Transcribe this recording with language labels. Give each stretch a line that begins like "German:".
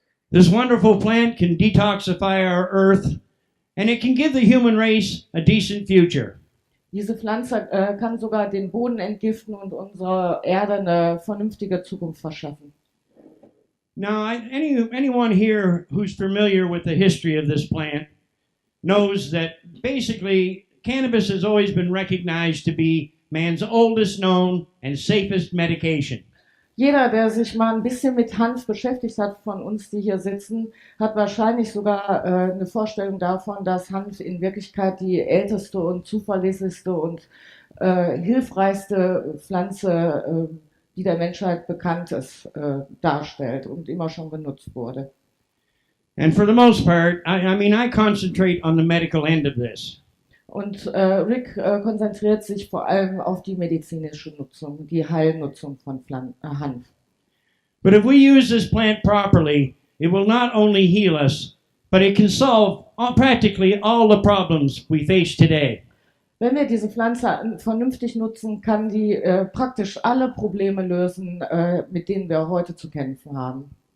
English: This wonderful plant can detoxify our earth, and it can give the human race a decent future.
German: Diese Pflanze kann sogar den Boden entgiften und unserer Erde eine vernünftige Zukunft verschaffen.
English: Now, anyone here who's familiar with the history of this plant knows that basically cannabis has always been recognized to be man's oldest known and safest medication.
German: Jeder, der sich mal ein bisschen mit Hanf beschäftigt hat, von uns, die hier sitzen, hat wahrscheinlich sogar eine Vorstellung davon, dass Hanf in Wirklichkeit die älteste und zuverlässigste und hilfreichste Pflanze, die der Menschheit bekannt ist, darstellt und immer schon genutzt wurde.
English: And for the most part, I concentrate on the medical end of this.
German: Und Rick konzentriert sich vor allem auf die medizinische Nutzung, die Heilnutzung von Hanf.
English: But if we use this plant properly, it will not only heal us, but it can solve practically all the problems we face today.
German: Wenn wir diese Pflanze vernünftig nutzen, kann die praktisch alle Probleme lösen, mit denen wir heute zu kämpfen haben.